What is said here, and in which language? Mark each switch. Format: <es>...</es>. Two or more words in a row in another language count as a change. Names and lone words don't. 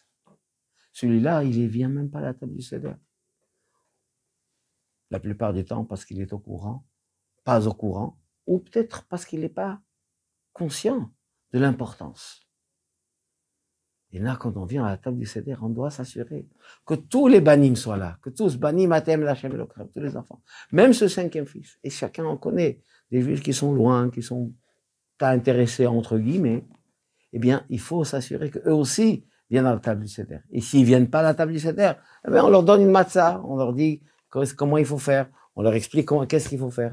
<fr>Celui-là, il ne vient même pas à la table du Seder. La plupart du temps parce qu'il est au courant, pas au courant, ou peut-être parce qu'il n'est pas conscient de l'importance. Et là, quand on vient à la table du Seder, on doit s'assurer que tous les banim soient là, que tous,</fr> <he>בנים אתם לכם אלהיכם,</he> <fr>tous les enfants, même ce 5e fils. Et chacun en connaît, des juifs qui sont loin, qui sont pas intéressés, entre guillemets. Eh bien, il faut s'assurer qu'eux aussi viennent à la table du Seder. Et s'ils viennent pas à la table du Seder, eh bien, on leur donne une matzah, on leur dit comment il faut faire, on leur explique qu'est-ce qu'il faut faire.</fr>